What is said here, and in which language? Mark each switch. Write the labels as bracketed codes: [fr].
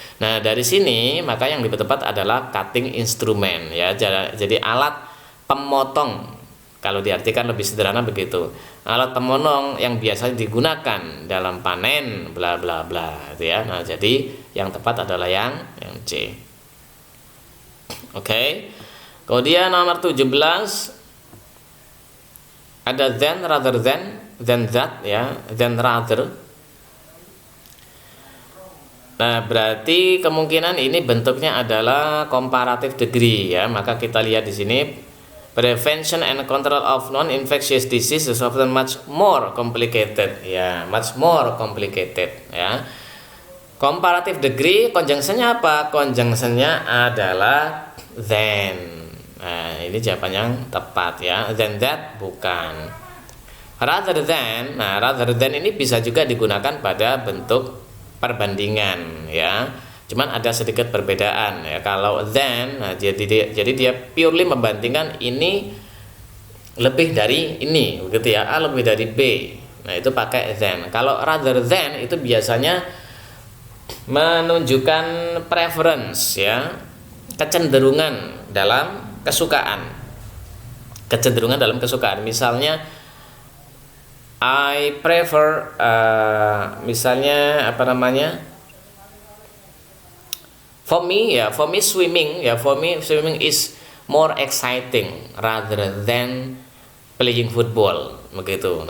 [id] Nah, dari sini maka yang lebih tepat adalah cutting instrument, ya. Jadi alat pemotong, kalau diartikan lebih sederhana begitu, alat pemotong yang biasa digunakan dalam panen bla bla bla, gitu, ya. Nah, jadi yang tepat adalah yang C. Oke. Kemudian nomor 17 ada than, rather than that, ya, than rather. Nah, berarti kemungkinan ini bentuknya adalah comparative degree, ya. Maka kita lihat di sini, [en] prevention and control of non-infectious disease is often much more complicated, ya, much more complicated, ya. [id] Comparative degree conjunction-nya apa? Conjunction-nya adalah than. Nah, ini jawaban yang tepat, ya. Than that bukan. Rather than, nah, rather than ini bisa juga digunakan pada bentuk perbandingan, ya. Cuman ada sedikit perbedaan, ya. Kalau than, nah, jadi dia purely membandingkan ini lebih dari ini, begitu, ya. A lebih dari B. Nah, itu pakai than. Kalau rather than itu biasanya menunjukkan preference, ya, kecenderungan dalam kesukaan. Kecenderungan dalam kesukaan. [en] Misalnya I prefer, misalnya for me swimming, ya, for me swimming is more exciting rather than playing football, begitu.